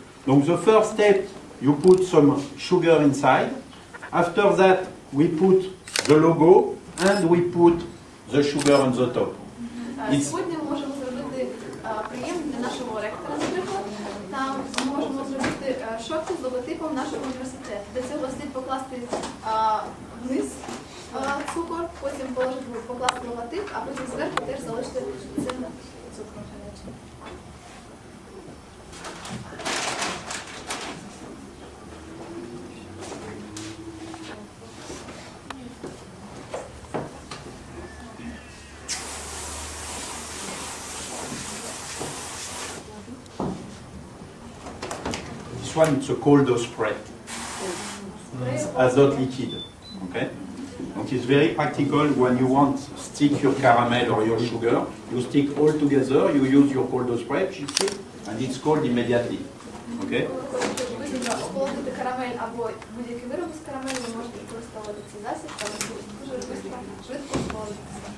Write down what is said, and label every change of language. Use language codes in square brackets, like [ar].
[fr] Donc [en] the first step, you put some sugar inside. After that, we put the logo and we put the sugar on the top. [uk] Сьогодні ми можемо зробити приємно для нашого ректора, наприклад. Там ми можемо зробити шопки з логотипом нашого університету. Для цього слід покласти вниз цукор, потім покласти логотип, а потім зверху теж залишити цим цукром гарячим. [en] this one it's a cold spray. It's azote liquid. Okay? [fr] Donc [en] it's very practical when you want to stick your caramel or your sugar. You stick all together, you use your cold spray, and it's cold immediately. Okay? [uk] Охолодити карамель або будь-які вироби з карамелю, ви можете використовувати цей засіб, там дуже швидко охолодитися.